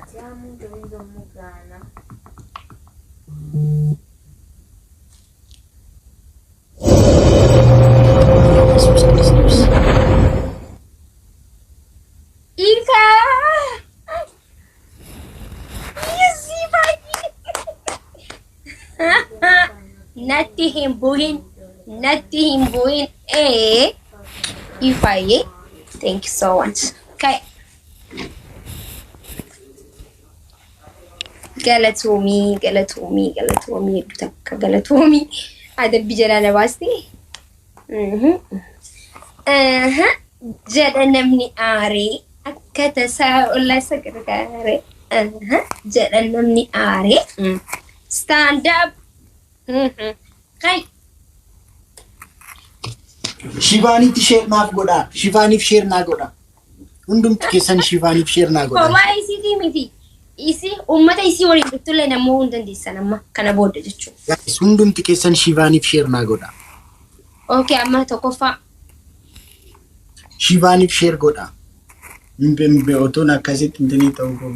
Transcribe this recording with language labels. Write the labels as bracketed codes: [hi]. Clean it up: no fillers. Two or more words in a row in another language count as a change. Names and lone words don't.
[om] Ika! Yesi baay'ee! Natti hin bu'in. Ifaye, [en] thank you so much. Okay. [om] Galatoomii galatoomii adabbi jalaa baasti. Jedha namni aaree akka tasaa ollaa isa gargaare. Jedha namni aaree. [en] Stand up. [om] Kai. Shivaaniif share naaf godha. Shivaaniif share naa godha. Hundumti keessan Shivaaniif share naa godha. Kophaa isiitii miti. Isi uummata isii waliin dhuftulle namoo hin dandeessan amma kana booda jechuudha. Hundumti keessan Shivaaniif share naa godha. Okay, amma tokkoffaa. Shivaaniif share godha. Mbe otoon akkasitti intini ta'uu qabu.